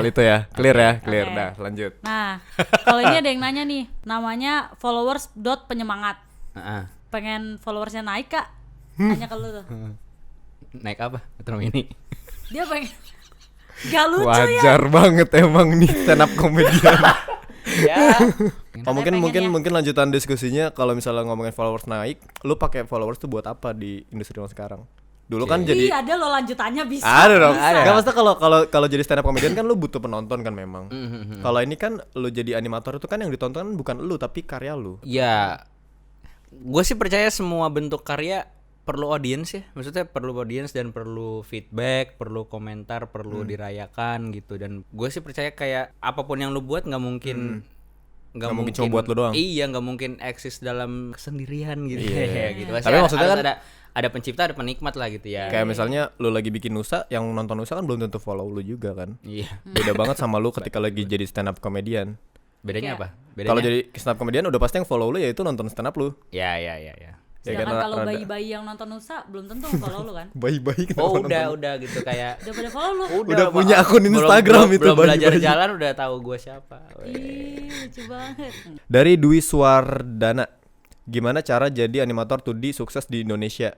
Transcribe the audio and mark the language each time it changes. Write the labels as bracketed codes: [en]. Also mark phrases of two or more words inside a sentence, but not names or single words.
[id] soal itu ya. Clear ya, clear. Oke. Dah lanjut. Nah, kalau ini ada yang nanya nih, namanya followers.penyemangat. Pengen followersnya naik kak? Nanya ke lu tuh. Naik apa? Metro Mini. Dia pengen gak lucu Wajar banget emang nih [en] stand up comedian. [id] Ya. Mungkin lanjutan diskusinya, kalau misalnya ngomongin followers naik, lu pakai followers tuh buat apa di industri yang sekarang? Dulu kan ya. jadi Iya ada lo lanjutannya bisa. ada dong. Bisa. Gak maksudnya kalau jadi [en] stand up comedian [id] kan lu butuh penonton kan memang. Kalau ini kan lu jadi animator itu kan yang ditonton bukan lu tapi karya lu. Ya. Gue sih percaya semua bentuk karya perlu audience ya. Maksudnya perlu audience dan perlu feedback, perlu komentar, perlu dirayakan gitu. Dan gue sih percaya kayak apapun yang lu buat nggak mungkin Nggak mungkin cuma buat lu doang. Iya, nggak mungkin eksis dalam kesendirian gitu. Iya. gitu. Tapi maksudnya harus kan ada pencipta, ada penikmat lah gitu ya. Kayak misalnya lu lagi bikin Nusa, yang nonton Nusa kan belum tentu follow lu juga kan. Iya. Beda banget sama lu ketika lagi jadi [en] stand up comedian. [id] Bedanya Kayak- apa? Bedanya? Kalau jadi [en] stand up comedian [id] udah pasti yang follow lu yaitu nonton [en] stand up [id] lu. Ya. Ya Sedangkan kan, kalau rada- bayi-bayi yang nonton Nusa belum tentu follow lu kan. Bayi-bayi kenapa Oh nonton? udah gitu kayak Udah pada follow lu. Udah punya akun Instagram itu, belum belajar bayi-bayi. jalan udah tahu gue siapa. Ih, lucu banget. Dari Dwi Suwardana, gimana cara jadi animator 2D sukses di Indonesia?